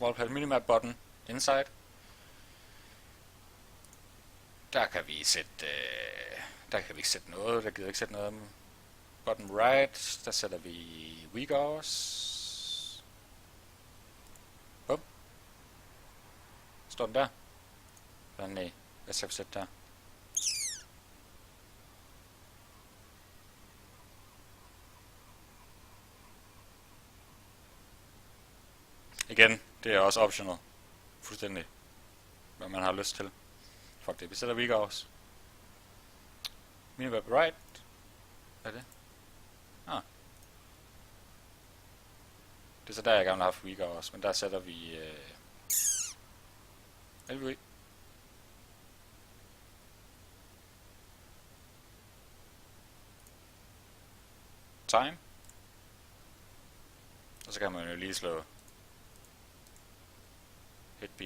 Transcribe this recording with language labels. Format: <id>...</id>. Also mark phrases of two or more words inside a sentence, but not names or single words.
<en>Small Pal Minimap button inside.</en> <da>Der kan vi ikke sætte noget, der gider ikke sætte noget.</da> <en>Bottom right,</en> <da>der sætter vi</da> <en>weak hours.</en> <da>Bum. Står den der? Nej, hvad skal vi sætte der? Igen, det er også optional. Fuldstændig. Hvad man har lyst til. Fuck det, vi sætter</da> <en>weak hours. Minimap right.</en> <da>Hvad er det? Ah. Det er så der, jeg gerne har haft</da> <en>weak hours,</en> <da>men der sætter vi LV. Time. Og så kan man jo lige slå</da> <en>hit PM.</en>